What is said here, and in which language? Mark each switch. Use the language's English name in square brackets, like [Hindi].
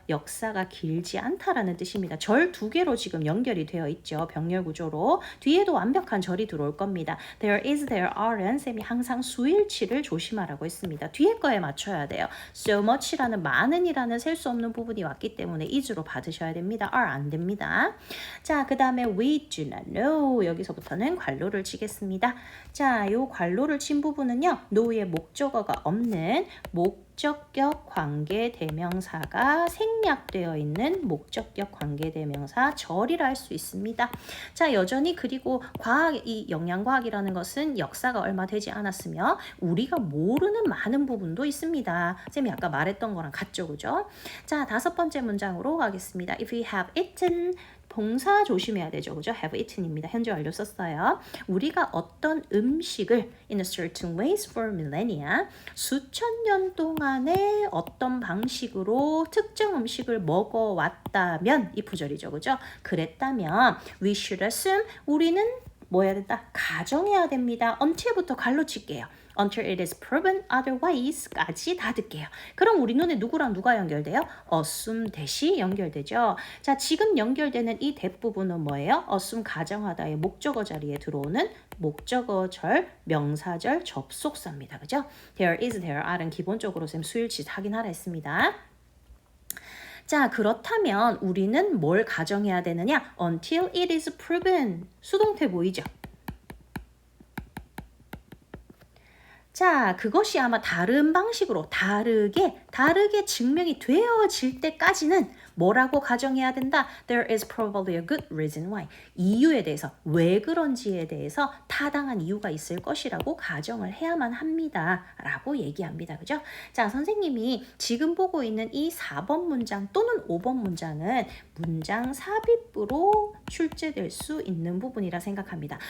[Korean] 역사가 길지 않다라는 뜻입니다. 절 두 개로 지금 연결이 되어 있죠. 병렬 구조로. 뒤에도 완벽한 절이 들어올 겁니다. [English] There is, there are [Korean] 는 쌤이 항상 수일치를 조심하라고 했습니다. 뒤에 거에 맞춰야 돼요. So much라는 많은이라는 셀 수 없는 부분이 왔기 때문에 is로 받으셔야 됩니다. are 안 됩니다. 자, 그 다음에 [English] we do not know. [Korean] 여기서부터는 괄호를 치겠습니다. 자, 요 괄호를 친 부분은요. know의 목적어가 없는 목적격 관계대명사가 생략되어 있는 목적격 관계대명사 절이라 할 수 있습니다. 자, 여전히 그리고 이 영양과학이라는 것은 역사가 얼마 되지 않았으며 우리가 모르는 많은 부분도 있습니다. 쌤이 아까 말했던 거랑 같죠, 그죠? 자, 다섯 번째 문장으로 가겠습니다. [English] If we have eaten, [Korean] 동사 조심해야 되죠. 그죠? have eaten입니다. 현재 완료 썼어요. 우리가 어떤 음식을 [English] in a certain ways for millennia, [Korean] 수천 년 동안에 어떤 방식으로 특정 음식을 먹어왔다면, 이 부절이죠. 그죠? 그랬다면 [English] we should assume, [Korean] 우리는 뭐 해야 된다? 가정해야 됩니다. until부터 갈로 칠게요. [English] Until it is proven otherwise [Korean] 까지 다 듣게요. 그럼 우리 눈에 누구랑 누가 연결돼요? assume 대시 연결되죠. 자, 지금 연결되는 이 대부분은 뭐예요? assume 가정하다의 목적어 자리에 들어오는 목적어절, 명사절, 접속사입니다. 그죠? [English] There is, there are [Korean] 는 기본적으로 쌤 수일치 확인하라 했습니다. 자, 그렇다면 우리는 뭘 가정해야 되느냐? [English] Until it is proven. [Korean] 수동태 보이죠? 자, 그것이 아마 다른 방식으로 다르게 증명이 되어질 때까지는 뭐라고 가정해야 된다? [English] There is probably a good reason why. [Korean] 이유에 대해서, 왜 그런지에 대해서 타당한 이유가 있을 것이라고 가정을 해야만 합니다. 라고 얘기합니다. 그죠? 자, 선생님이 지금 보고 있는 이 4번 문장 또는 5번 문장은 문장 삽입으로 출제될 수 있는 부분이라 생각합니다.